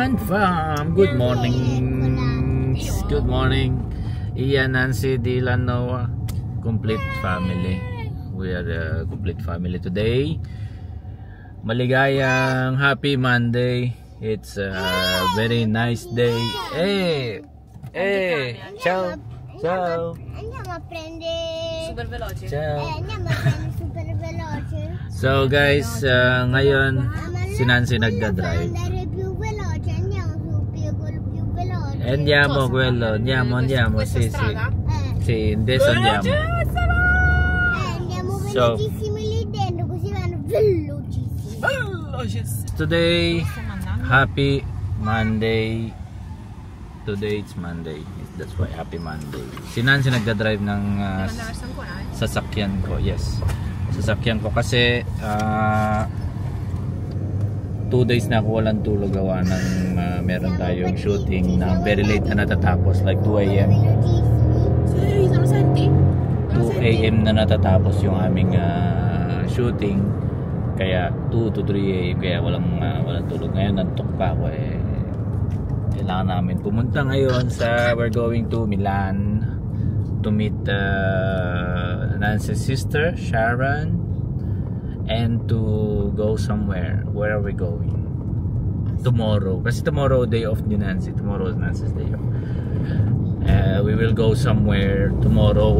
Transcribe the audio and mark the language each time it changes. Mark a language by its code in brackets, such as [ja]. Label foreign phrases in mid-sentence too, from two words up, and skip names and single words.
[en] fam. Good morning. Good morning. Ian, Nancy, Dylan, Noah. Complete family. We are a complete family today. Maligayang happy Monday. It's a very nice day. Hey! [it] Hey! Ciao! Ciao! Andiamo a prendere super veloce. Ciao! andiamo a prendere super veloce. [en] So guys, [tl] ngayon si Nancy nagda-drive. [it] Andare più veloce, andiamo su più veloce. Andiamo quello, andiamo, sì, sì. Sì, adesso andiamo. Andiamo So- velocissimi lì dentro, così vanno velocissimi. [en] Today, happy Monday. Today it's Monday. That's why happy Monday. [tl] Si Nancy nagda-drive ng sasakyan ko. Yes. Sasakyan ko kasi 2 days na ako walang tulog gawa ng meron tayong shooting na [en] very late [tl] na natatapos, [en] like 2 AM. [tl] 2 AM na natatapos yung aming shooting. Kaya [en] 2 to 3 AM [tl] kaya walang tulog. Ngayon nantok pa ako eh. Kailangan namin pumunta ngayon sa, [en] we're going to Milan to meet Nancy's sister Sharon and to go somewhere. Where are we going? Tomorrow. [tl] Kasi tomorrow day off ni Nancy. [en] Tomorrow is Nancy's day off. We will go somewhere tomorrow.